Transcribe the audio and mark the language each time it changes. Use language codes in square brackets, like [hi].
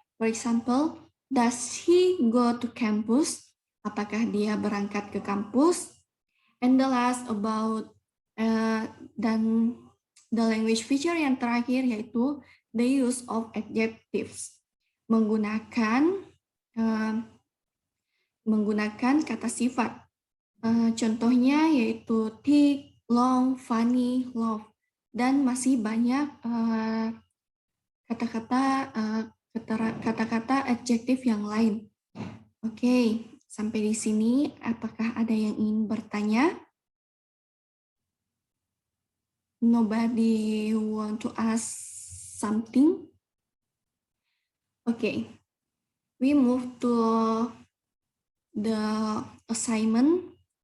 [en] For example, does he go to campus? [id] Apakah dia berangkat ke kampus? [en] And the last about dan the language feature [id] yang terakhir yaitu [en] the use of adjectives. [id] Menggunakan kata sifat. Contohnya yaitu thick, long, funny, love. Dan masih banyak kata-kata adjektif yang lain. Oke, sampai di sini apakah ada yang ingin bertanya? [en] Nobody want to ask something? Okay, we move to the assignment.